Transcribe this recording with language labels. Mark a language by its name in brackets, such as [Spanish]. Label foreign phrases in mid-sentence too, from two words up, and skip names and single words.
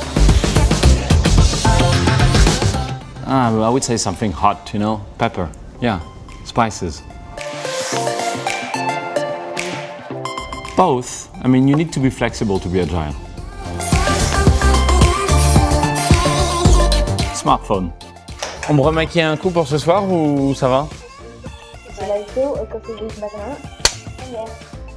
[English] I would say something hot, pepper, spices. Both. I mean, you need to be flexible to be agile. Smartphone. [French] On me remaquille un coup pour ce soir ou ça va? [Dutch] Itu, ik had het dus met een. Ja.